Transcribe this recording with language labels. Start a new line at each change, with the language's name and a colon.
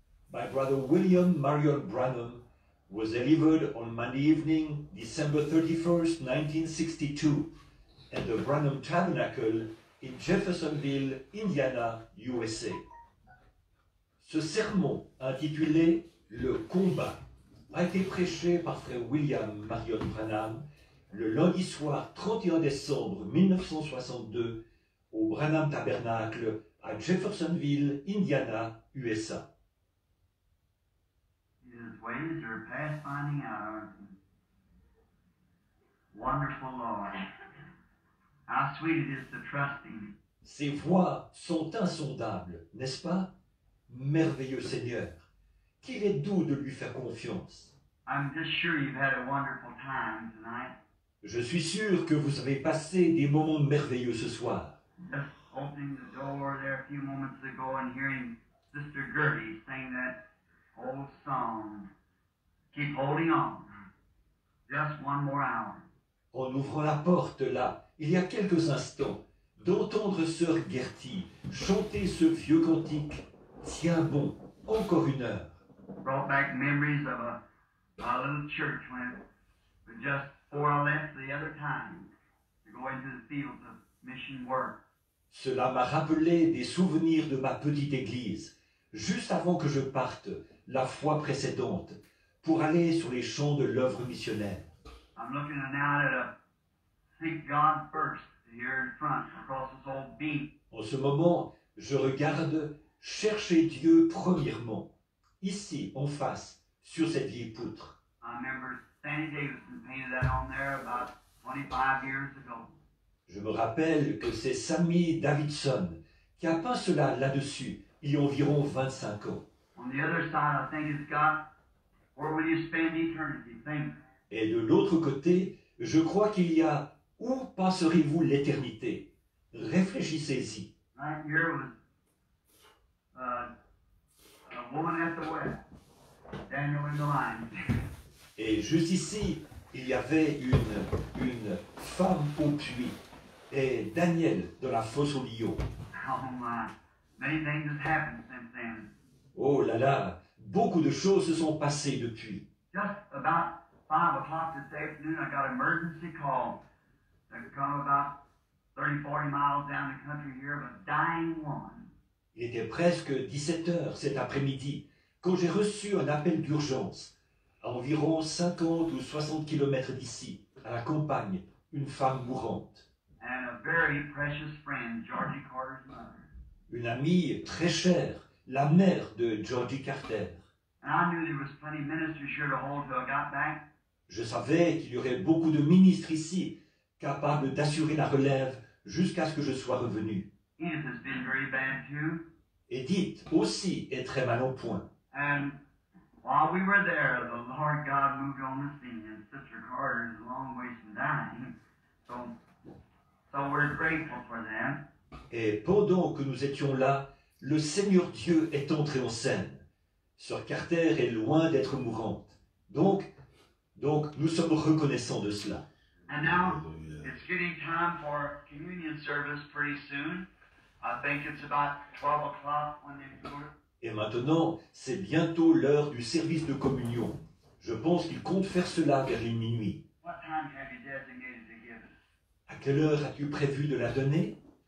English: My brother William Marion Branham was delivered on Monday evening, December 31st, 1962, at the Branham Tabernacle in Jeffersonville, Indiana, USA.
French: Ce sermon, intitulé « Le combat », a été prêché par frère William Marion Branham le lundi soir 31 décembre 1962 au Branham Tabernacle à Jeffersonville, Indiana, USA.
English: His ways are past finding out, aren't they? Wonderful Lord. How sweet it is to trust Him.
French: Ses voies sont insondables, n'est-ce pas? Merveilleux Seigneur, qu'il est doux de lui faire confiance.
English: I'm just sure you've had a wonderful time tonight.
French: Je suis sûr que vous avez passé des moments merveilleux ce soir.
English: Just opening the door there a few moments ago and hearing Sister Gertie sing that old song, Keep Holding On. Just one more hour.
French: En ouvrant la porte là, il y a quelques instants, d'entendre sœur Gertie chanter ce vieux cantique. Tiens bon, encore une heure.
English: Brought back memories of a little church when it was just before I left the other time to go into the fields of mission work.
French: Cela m'a rappelé des souvenirs de ma petite église, juste avant que je parte, la fois précédente, pour aller sur les champs de l'œuvre missionnaire.
English: I'm looking now at a Seek God First here in front across this old beat.
French: En ce moment, je regarde Chercher Dieu premièrement, ici en face, sur cette vieille poutre.
English: I remember Sandy Davidson painted that on there about 25 years ago.
French: Je me rappelle que c'est Sammy Davidson qui a peint cela là-dessus, il y a environ 25 ans.
English: On the other side, I think it's got, where will you spend eternity? Think.
French: Et de l'autre côté, je crois qu'il y a Où passerez-vous l'éternité? Réfléchissez-y.
English: Right here was a woman at the well, Daniel in the lion.
French: Et juste ici, il y avait une femme au puits et Daniel dans la fosse au lion.
English: Oh my, many things have happened since then.
French: Oh là là, beaucoup de choses se sont passées depuis.
English: Just about 5 o'clock this afternoon, I got an emergency call that come about 30, 40 miles down the country here of a dying woman.
French: Il était presque 17 heures cet après-midi quand j'ai reçu un appel d'urgence à environ 50 ou 60 kilomètres d'ici, à la campagne, une femme mourante.
English: And a very precious friend, Georgie Carter's mother.
French: Une amie très chère, la mère de Georgie Carter.
English: And I knew there was plenty of ministers here to hold till I got back.
French: Je savais qu'il y aurait beaucoup de ministres ici, capables d'assurer la relève jusqu'à ce que je sois revenu.
English: Edith has been very bad too.
French: Edith aussi est très mal en point.
English: And while we were there, the Lord God moved on the scene, and Sister Carter is a long ways from dying. So we're grateful for them.
French: Et pendant que nous étions là, le Seigneur Dieu est entré en scène. Sœur Carter est loin d'être mourante. Donc, nous sommes reconnaissants de cela.
English: And now it's getting time for communion service pretty soon. I think it's about 12 o'clock when they do it.
French: Et maintenant, c'est bientôt l'heure du service de communion. Je pense qu'il compte faire cela vers les minuit.
English: What time have you designated to give it?
French: À quelle heure as-tu prévu de la donner?